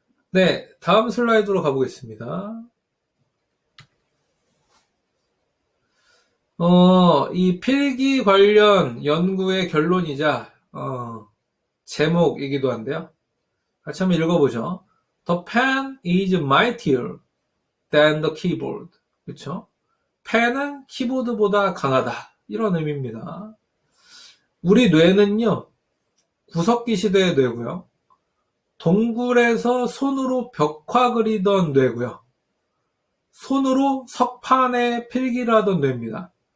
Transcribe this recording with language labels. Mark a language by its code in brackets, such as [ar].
[ko] 네, 다음 슬라이드로 가보겠습니다. 이 필기 관련 연구의 결론이자 제목이기도 한데요. 같이 한번 읽어보죠. [en] The pen is mightier than the keyboard. [ko] 그렇죠? 펜은 키보드보다 강하다. 이런 의미입니다. 우리 뇌는요, 구석기 시대의 뇌고요. 동굴에서 손으로 벽화 그리던 뇌고요. 손으로 석판에 필기를 하던 뇌입니다.